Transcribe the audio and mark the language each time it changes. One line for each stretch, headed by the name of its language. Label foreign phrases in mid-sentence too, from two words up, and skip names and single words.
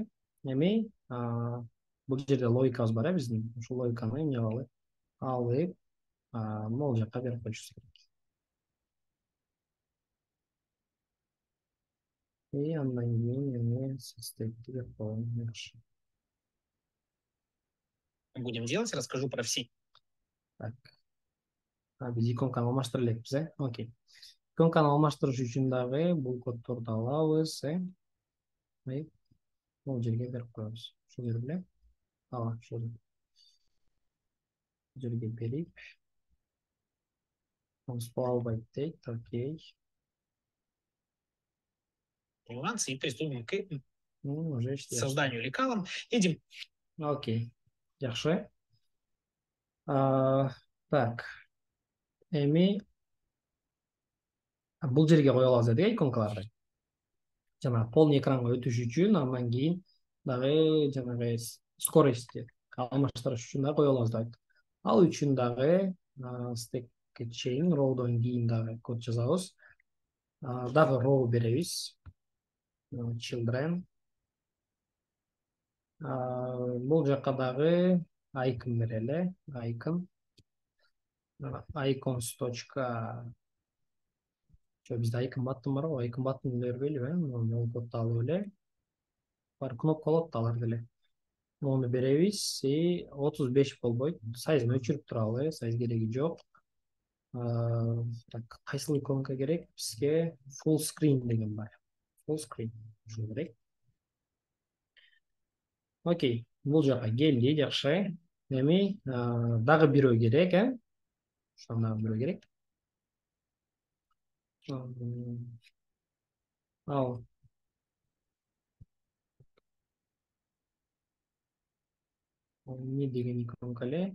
Kyrgyz: Эми бул жерде логикабыз бар, биздин. Ушул логиканы эмне кылалы? Алып, могул жакка берип коюшубуз керек. Андан кийин эми стекти берип коелу, жакшы.
Russian: Будем делать, расскажу про все. Так.
Kyrgyz: Биз иконканы алмаштыра элекпиз, Окей. Иконканы алмаштырыш үчүн дагы бул коддорду алабыз, Бул жерге берип коебуз. Ушул жер беле? Ушул жерге берип. Албайт дейт, окей.
Russian: Нюансы и приступим к Уже созданию лекалом. Идем.
Kyrgyz: Окей, жакшы. Так. Эми бул жерге кое алабыз дедик, иконкаларды. Жана
Russian: полный экранга
Kyrgyz: өтүш үчүн, андан кийин дагы жанагы скоростьти алмаштырыш үчүн дагы кое алабыз деп айттык. Ал үчүн дагы
English: stack chain rowдон
Kyrgyz: кийин дагы код жазабыз. Дагы row беребиз. Children. Бул жакка дагы icon берели. Icons точка. Бизде
English: icon button
Kyrgyz: бар го,
English: icon button
Kyrgyz: бербейлиби? Муну кодду алып эле. Бар кнопкалот алар деле. Муну беребиз, 35 болбойт. Сайзын өчүрүп туралы, сайз кереги жок. Так, кайсыл иконка керек бизге?
English: Full screen
Kyrgyz: деген бар.
English: Full screen
Kyrgyz: ушу керек. Окей, бул жака келди, жакшы. Эми дагы бирөө керек, Ошон дагы бирөө керек. Ал эмне деген иконка эле?